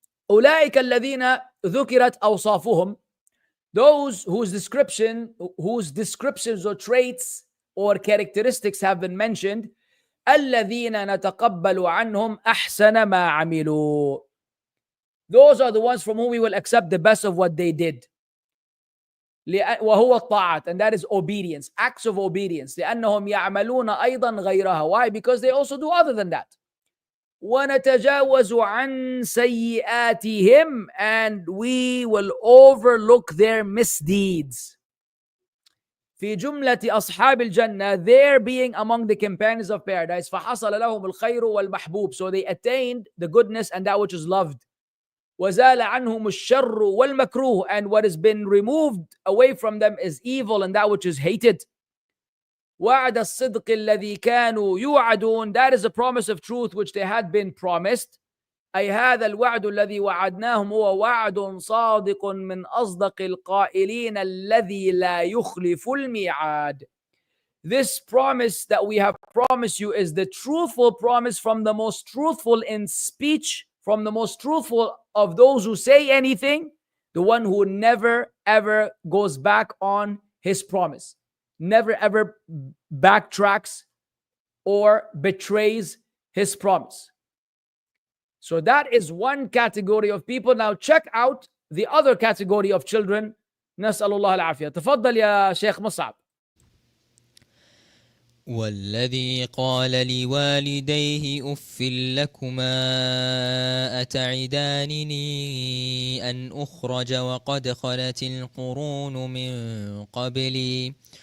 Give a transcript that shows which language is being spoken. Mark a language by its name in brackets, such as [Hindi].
[Arabic] أولئك الذين ذكرت أوصافهم, [English] those whose descriptions or traits or characteristics have been mentioned. [Arabic] الذين نتقبل عنهم أحسن ما عملوا, [English] those are the ones from whom we will accept the best of what they did. [Arabic] وهو الطاعات, [English] and that is obedience, acts of obedience. [Arabic] لأنهم يعملون أيضا غيرها. [English] Why? Because they also do other than that. [Arabic] ونتجاوز عن سيئاتهم, [English] and we will overlook their misdeeds. [Arabic] في جملة أصحاب الجنة, [English] there being among the companions of paradise, [Arabic] فحصل لهم الخير والمحبوب, [English] so they attained the goodness and that which is loved. [Arabic] وزال عنهم الشر والمكروه, [English] and what has been removed away from them is evil and that which is hated. [Arabic] وعد الصدق الذي كانوا يوعدون, [English] that is a promise of truth which they had been promised. [Arabic] أي هذا الوعد الذي وعدناهم هو وعد صادق من أصدق القائلين الذي لا يخلف الميعاد. [English] This promise that we have promised you is the truthful promise from the most truthful in speech, from the most truthful of those who say anything, the one who never ever goes back on his promise, never ever backtracks or betrays his promise. So that is one category of people. Now check out the other category of children [Arabic] نسأل الله العافية. تفضل يا شيخ مصعب. والذي قال لوالديه أف لكما أتعدانني أن أخرج وقد خلت القرون من قبلي